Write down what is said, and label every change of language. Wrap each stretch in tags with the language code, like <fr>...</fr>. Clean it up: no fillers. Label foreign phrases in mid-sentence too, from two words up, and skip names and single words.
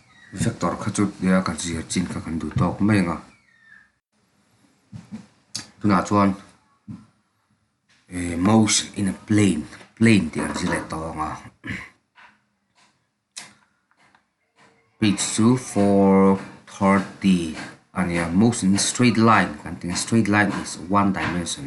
<lus>vector khachut ya kan zir chin kha kan du tok mai nga tuna chuan</lus> <en>motion in a plane</en> <lus>ti an zile to nga page 2 430 and</lus> <en>motion in straight line</en> <lus>kan ting</lus> <en>straight line is one dimension.</en>